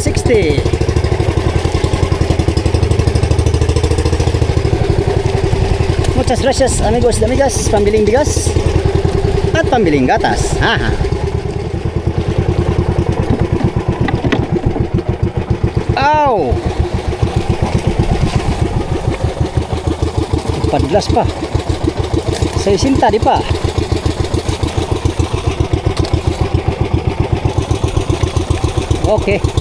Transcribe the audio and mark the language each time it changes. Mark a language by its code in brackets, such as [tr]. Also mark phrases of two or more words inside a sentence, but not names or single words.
[es] City. Muchas gracias amigos de amigas, [tl] pambiling bigas at pambiling gatas. Haha. Ow! Padlas pa. 60 di pa. Okay.